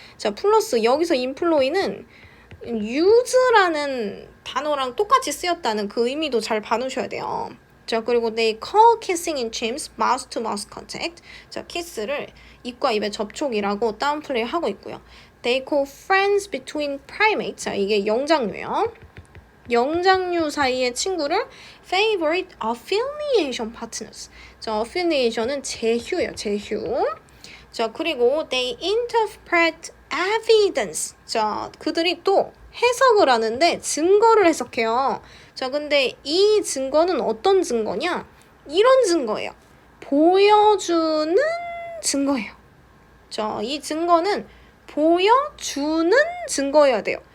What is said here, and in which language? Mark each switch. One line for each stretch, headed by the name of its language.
Korean: 자, 플러스 여기서 employ는 use라는 단어랑 똑같이 쓰였다는 그 의미도 잘 봐놓으셔야 돼요. 자, 그리고
English: they call kissing in chimps mouth to mouth contact.
Korean: 자, 키스를 입과 입의 접촉이라고 다운플레이 하고 있고요.
English: They call friends between primates.
Korean: 자, 이게 영장류예요. 영장류 사이의 친구를
English: favorite affiliation partners.
Korean: 자, affiliation은 제휴예요. 제휴. 자, 그리고
English: they interpret evidence.
Korean: 자, 그들이 또 해석을 하는데 증거를 해석해요. 자, 근데 이 증거는 어떤 증거냐? 이런 증거예요. 보여주는 증거예요. 자, 이 증거는 보여주는 증거여야 돼요.